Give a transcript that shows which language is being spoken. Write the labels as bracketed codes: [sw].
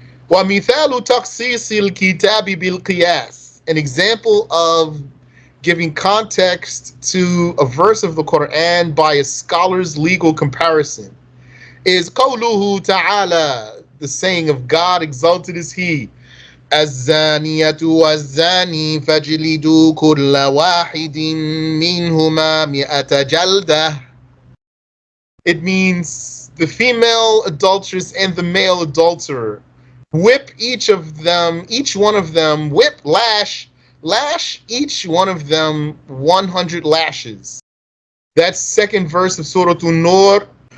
[ar] وَمِثَالُ تَخْصِيصِ الْكِتَابِ بِالْقِيَاسِ. [en] An example of giving context to a verse of the Quran by a scholar's legal comparison is [ar] قَوْلُهُ تَعَالَى, [en] the saying of God, exalted is He. [ar] الزانية والزاني فاجلدوا كل واحد منهما 100 جلدة. [en] It means the female adulteress and the male adulterer. Whip each one of them, lash each one of them 100 lashes. That's second verse of Surah An-Nur.